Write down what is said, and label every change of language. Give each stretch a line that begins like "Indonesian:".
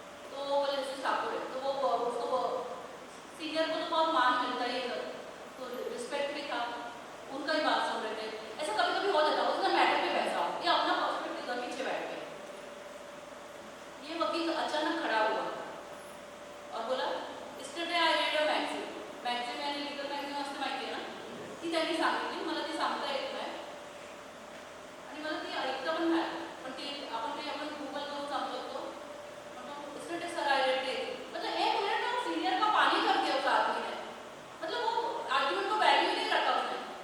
Hindi: तो वो बोले जस्टिस ठाकुर है, तो वो उसको सीनियर को तो बहुत मान मिलता ही है, तो रिस्पेक्ट भी था, उनका ही बात सुन रहे थे. ऐसा कभी कभी हो जाता है, उसका मैटर पे बैठा हो, ये अपना पर्सपेक्टिव का पीछे बैठ गए. ये वकील अचानक खड़ा हुआ और बोला
English: Yesterday I read a magazine.
Marathi: Magazine आणि लीगल मॅगझिन असते माहिती आहे ना, ती त्यांनी सांगितली, मला ती सांगता येत नाही आणि मला ती ऐकता पण नाही, पण ती आपण गूगल करून सांगू शकतो.
English: yesterday sir I read it,
Hindi: मतलब 1 मिनट में सीनियर का पानी कर दिया उस आदमी ने, मतलब वो आर्ग्यूमेंट को वैल्यू नहीं रखा उसने.